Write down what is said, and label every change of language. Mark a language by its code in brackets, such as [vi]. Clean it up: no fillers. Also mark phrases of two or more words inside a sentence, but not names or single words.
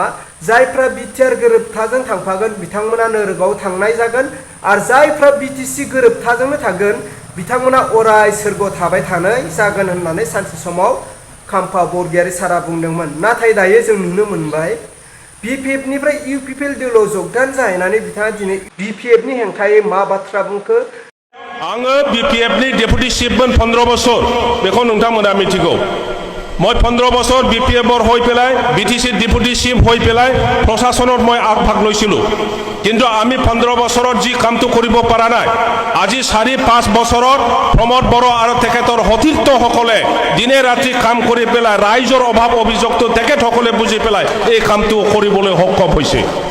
[brx] जायफ्रा बिटिआर गोरोबथाजों थांफागोन बिथांमोना नोरोगाव थांनाय जागोन आरो जायफ्रा BTC गोरोबथाजोंनो थागोन बिथांमोना अराय सोरगोआव थाबाय थानाय जागोन होननानै सानसे समाव खाम्फा बरगयारी सारा बुंदोंमोन। नाथाय दायो जों नुनो मोनबाय BPF निफ्राय UPPL दोलोआव जगदान जाहैनानै बिथाङा दिनै BPF नि हेंथायै मा बाथ्रा बुंखो? आङो BPF नि [en] deputy chief [brx] 15 বছর बेखौ नोंथांमोना मिथिगौ। [as] মই 15 বছর BPF হৈ পেলাই BTC [en] deputy chief [as] হৈ পেলাই প্ৰশাসনত মই আগভাগ লৈছিলোঁ। কিন্তু আমি 15 বছৰত যি কামটো কৰিব পৰা নাই, আজি 4-5 বছৰত প্ৰমোদ বড়ো আৰু তেখেতৰ সতীৰ্থসকলে দিনে ৰাতি কাম কৰি পেলাই ৰাইজৰ অভাৱ অভিযোগটো তেখেতসকলে বুজি পেলাই এই কামটো কৰিবলৈ সক্ষম হৈছে।